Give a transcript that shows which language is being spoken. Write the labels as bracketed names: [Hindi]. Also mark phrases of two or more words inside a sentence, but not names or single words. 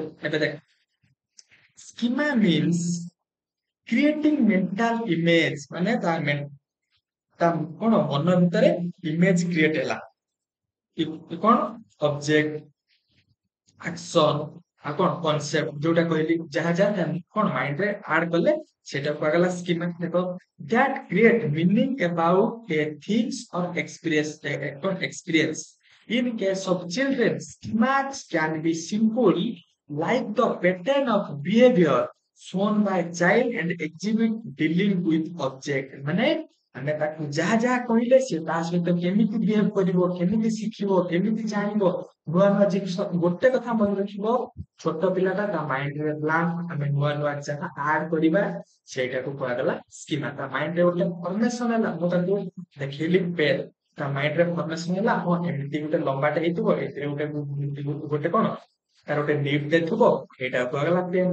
[Odia] ଏବେ ଦେଖ [English] schema means creating mental image, [Odia] ମାନେ ତା କଣ ମନ ଭିତରେ [English] image create [Odia] ହେଲା। କଣ [English] object, action [Odia] ଆଉ କଣ କନସେପ୍ଟ ଯୋଉଟା କହିଲି ଯାହା କଣ ମାଇଣ୍ଡ ରେ ଆଡ କଲେ ସେଇଟା କୁହାଗଲା ସ୍କିମା। [English] ଦେଖ that create meaning about a things or experience. In case of children, schemas can be simple like the pattern of behavior shown by child and exhibit dealing with object। [Odia] ମାନେ ଆମେ ତାକୁ ଯାହା କହିଲେ ସେ ତା ସହିତ କେମିତି ବିହେଭ କରିବ, କେମିତି ଶିଖିବ, କେମିତି ଜାଣିବ ନୂଆ ନୂଆ ଜିନିଷ। ଗୋଟେ କଥା ମନେ ରଖିବ, ଛୋଟ ପିଲାଟା ତା ମାଇଣ୍ଡରେ ବ୍ଲାଙ୍କ, ଆମେ ନୂଆ ନୂଆ ଯାହା ଆଡ କରିବା ସେଇଟାକୁ କୁହାଗଲା ସ୍କିମା। ତା ମାଇଣ୍ଡରେ ଗୋଟେ ଫର୍ମେସନ ହେଲା, ମୁଁ ତାକୁ ଦେଖେଇଲି ପେନ୍, ତା ମାଇଣ୍ଡରେ ଫର୍ମେସନ ହେଲା ହଁ ଏମିତି ଗୋଟେ ଲମ୍ବାଟେ ହେଇଥିବ, ଏଥିରେ ଗୋଟେ କଣ ତାର ଗୋଟେ ନିଡ୍ ଥିବ, ଏଇଟା କୁହାଗଲା ପେନ୍।